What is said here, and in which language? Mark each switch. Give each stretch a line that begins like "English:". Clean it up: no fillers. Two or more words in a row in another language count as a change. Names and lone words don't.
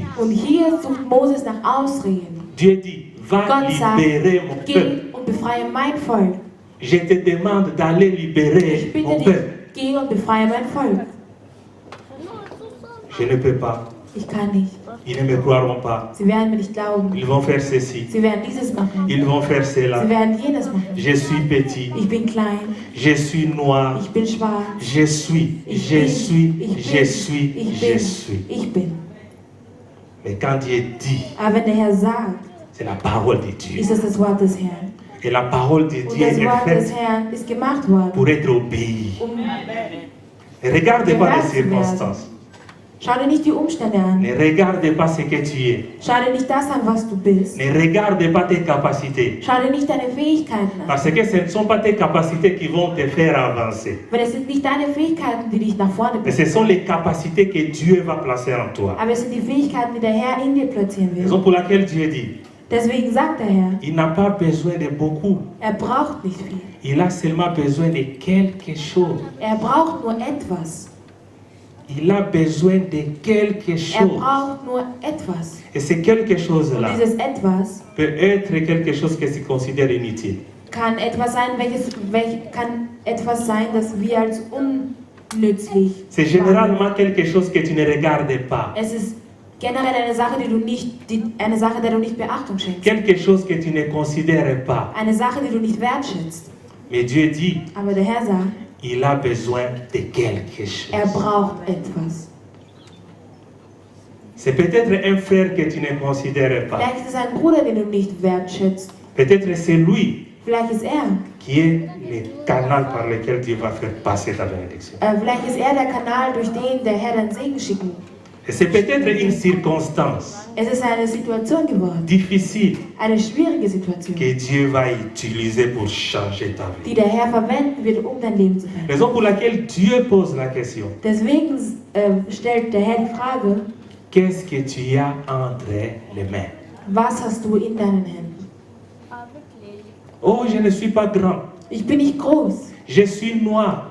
German: Und hier sucht Moses nach Ausreden.
French: Dieu dit, va
German: Gott sagt,
French: libérer mon peuple.
German: geh und befreie mein Volk.
French: Je te demande d'aller
German: Ich
French: libérer
German: bitte
French: mon
German: dich,
French: peuple.
German: geh und befreie mein Volk.
French: Je ne peux pas.
German: Ich kann nicht.
French: Ils ne me croiront pas.
German: Sie werden mir nicht glauben.
French: Ils vont faire ceci.
German: Sie werden dieses machen.
French: Ils vont faire cela.
German: Sie werden jenes machen.
French: Je suis petit.
German: Ich bin klein.
French: Je suis noir.
German: Ich bin schwarz.
French: Je suis.
German: Ich
French: Je
German: bin.
French: suis.
German: Ich
French: Je
German: bin.
French: suis.
German: Ich
French: Je
German: bin.
French: suis.
German: Ich bin.
French: Mais quand Dieu dit,
German: Aber wenn der Herr sagt,
French: c'est la parole de Dieu.
German: ist es das Wort des Herrn.
French: Et la parole de
German: Und
French: Dieu
German: das
French: est
German: Wort des
French: faite
German: Herrn ist gemacht worden,
French: pour être obéi.
German: um
French: Ne regarde pas
German: gehört
French: les
German: zu werden.
French: circonstances.
German: Schau dir nicht die Umstände an.
French: Ne regarde pas ce que tu es.
German: Schau dir nicht das an, was du bist.
French: Ne regarde pas tes capacités.
German: Schau dir nicht deine Fähigkeiten an.
French: Parce que ce ne sont pas tes capacités qui vont te faire avancer.
German: Weil es sind nicht deine Fähigkeiten, die dich nach vorne
French: Mais ce
German: bringen.
French: sont les capacités que Dieu va placer en toi.
German: Aber es sind die Fähigkeiten, die der Herr in dir platzieren will.
French: Raison pour laquelle Dieu dit,
German: Deswegen sagt der Herr,
French: il n'a pas besoin de beaucoup.
German: er braucht nicht viel.
French: Il a seulement besoin de quelque chose.
German: Er braucht nur etwas.
French: Il a besoin de quelque
German: Er
French: chose.
German: braucht nur etwas.
French: Et ce quelque
German: Und
French: chose-là
German: dieses etwas
French: peut être quelque chose que tu considères inutile.
German: kann etwas sein, kann etwas sein, das wir als unnützlich
French: C'est généralement quelque chose que tu ne regardes pas.
German: Es ist generell eine Sache, eine Sache, der du nicht Beachtung schenkst.
French: Quelque chose que tu ne considères pas.
German: Eine Sache, die du nicht wertschätzt.
French: Mais Dieu dit,
German: Aber der Herr sagt,
French: il a besoin de quelque chose.
German: er braucht etwas.
French: C'est peut-être un frère que tu ne considères pas.
German: Vielleicht ist es ein Bruder, den du nicht wertschätzt.
French: Peut-être c'est lui
German: Vielleicht ist er.
French: qui est le canal par lequel Dieu va faire passer ta bénédiction.
German: Vielleicht ist er der Kanal, durch den der Herr den Segen schicken.
French: Et c'est peut-être une circonstance
German: Es ist eine Situation geworden,
French: difficile
German: eine schwierige Situation,
French: que Dieu va utiliser pour changer ta vie.
German: die der Herr verwenden wird, um dein Leben zu verändern.
French: Raison pour laquelle Dieu pose la question,
German: Deswegen stellt der Herr die Frage,
French: qu'est-ce que tu as entre les mains?
German: was hast du in deinen Händen?
French: Oh, je ne suis pas grand.
German: Ich bin nicht groß.
French: Je suis noir.